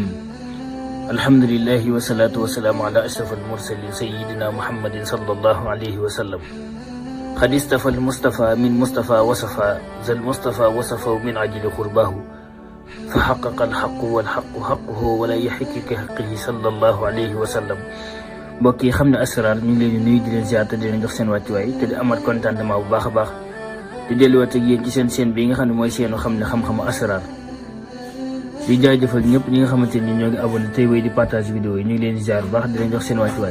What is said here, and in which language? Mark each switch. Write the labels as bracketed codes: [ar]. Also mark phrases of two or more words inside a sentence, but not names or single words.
[ar] الحمد لله والصلاة والسلام على أشرف المرسلين سيدنا محمد صلى الله عليه وسلم. قد استفى المصطفى من مصطفى وصفى ذا المصطفى وصفه من عجل قرباه فحقق الحق والحق حقه ولا يحق كحقه صلى الله عليه وسلم. [wo] mbokk yi xam ne asrar ñu ngi leen di nuyu di leen ziar te di leen jox seen wàccuwaay te di amaat contentement bu baax a baax di delluwaat ak yéen ci seen chaîne bi nga xam ne mooy seenu xam ne xam-xamu asrar di jaajëfal ñëpp ñi nga xamante ni ñoo ngi abonné tey wéy di partage vidéo yi ñu ngi leen di ziar bu baax di leen jox seen wàccuwaay.